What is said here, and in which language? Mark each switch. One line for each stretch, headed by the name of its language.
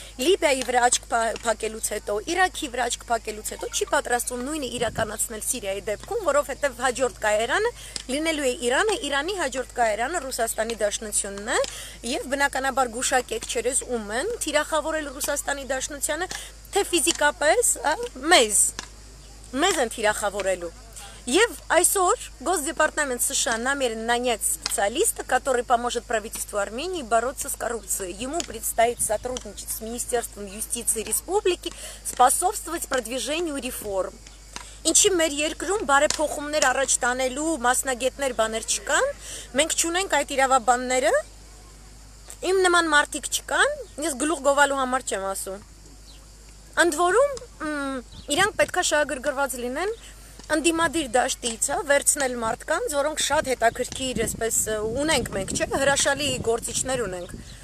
Armenian: Լիբիայի վրա աչք փակելուց հետո, Իրաքի վրա աչք փակելուց հետո չի պատրաստվում նույնը իրականացնել Սիրիայի դեպքում, որովհետեւ հաջորդ կայարանը լինելու է Իրանը, Իրանի հաջորդ կայարանը Ռուսաստանի Դաշնությունն է եւ բնականաբար գուշակեք չերես ում են թիրախավորել Ռուսաստանի Դաշնությանը, թե ֆիզիկապես մեզ են թիրախավորելու. Եվ այսօր
Russian: Госдепартамент США намерен нанять специалиста, который поможет правительству Армении бороться с коррупцией. Ему предстоит сотрудничать с Министерством юстиции республики, способствовать продвижению реформ.
Armenian: Ինչի մեր երկրում բարեփոխումներ առաջ տանելու մասնագետներ բաներ չկան, մենք չունենք այդ իրավաբանները, իմ նման մարդիկ չկան, ես գլուխ գովալու համար չեմ ասում։ Ընդ որում իրանք պետքա շահագրգռված լինեն ընդդիմադիր դաշտից, վերցնել մարդկանց, որոնք շատ հետաքրքիր, այսպես ունենք մենք, չէ՞, հրաշալի գործիչներ ունենք։